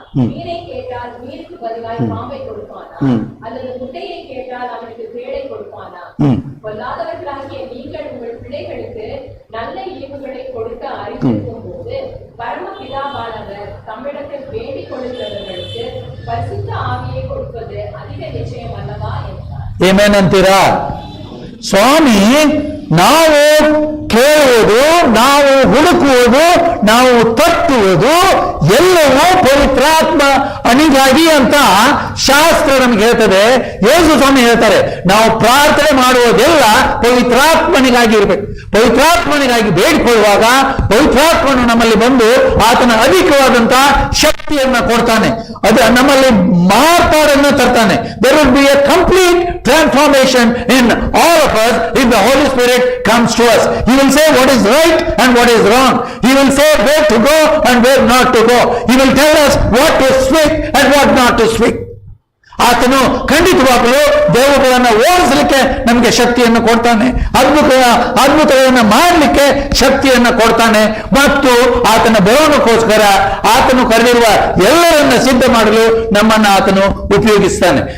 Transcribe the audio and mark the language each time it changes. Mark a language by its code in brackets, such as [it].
[ta] மீனை கேட்டால் மீனுக்கு பதிலாய் பாம்பை கொடுப்பானா? அல்லது முட்டையை கேட்டால் அவனுக்கு தேளை கொடுப்பானா? பொல்லாதவர்களாகிய நீங்கள் உங்கள் பிள்ளைகளுக்கு நல்ல ஈவுகளை கொடுக்க அறிந்திருக்கும் போது பரமபிதாவானவர் தம்மிடத்தில் வேண்டிக் கொள்கிறவர்களுக்கு பரிசுத்த ஆவியை கொடுப்பது அதிக நிச்சயம் அல்லவா என்றார். [kn] ಏನೇನಂತೀರಾ? ಸ್ವಾಮಿ ನಾವು ಕೇಳುವುದು, ನಾವು ಹುಡುಕುವುದು, ನಾವು ತಟ್ಟುವುದು ಎಲ್ಲವೂ ಪವಿತ್ರಾತ್ಮ ಅಣಿಗಾಗಿ ಅಂತ ಶಾಸ್ತ್ರ ನಮ್ಗೆ ಹೇಳ್ತದೆ. ಯೇಸು ಸ್ವಾಮಿ ಹೇಳ್ತಾರೆ, ನಾವು ಪ್ರಾರ್ಥನೆ ಮಾಡುವುದೆಲ್ಲ ಪವಿತ್ರಾತ್ಮನಿಗಾಗಿ ಇರಬೇಕು. ಪವಿತ್ರಾತ್ಮನಿಗಾಗಿ ಬೇಡಿಕೊಳ್ಳುವಾಗ ಪವಿತ್ರಾತ್ಮನು ನಮ್ಮಲ್ಲಿ ಬಂದು ಆತನ ಅಧಿಕವಾದಂತಹ ಶಕ್ತಿಯನ್ನ ಕೊಡ್ತಾನೆ. ಅದು ನಮ್ಮಲ್ಲಿ ಮಾರ್ಪಾಡನ್ನು ತರ್ತಾನೆ. [en] There will be a complete transformation in all of us if the Holy Spirit comes to us. He will say what is right and what is wrong. He will say where to go and where not to go. He will tell us what to speak and what not to speak. [kn] ಆತನು ಖಂಡಿತವಾಗಲೂ ದೇವರುಗಳನ್ನ ಓಡಿಸಲಿಕ್ಕೆ ನಮಗೆ ಶಕ್ತಿಯನ್ನು ಕೊಡ್ತಾನೆ. ಅದ್ಭುತಗಳನ್ನು ಮಾಡಲಿಕ್ಕೆ ಶಕ್ತಿಯನ್ನು ಕೊಡ್ತಾನೆ. ಮತ್ತು ಆತನ ಬರೋಣಕ್ಕೋಸ್ಕರ ಆತನು ಕರೆದಿರುವ ಎಲ್ಲರನ್ನ ಸಿದ್ಧ ಮಾಡಲು ನಮ್ಮನ್ನು ಆತನು ಉಪಯೋಗಿಸ್ತಾನೆ.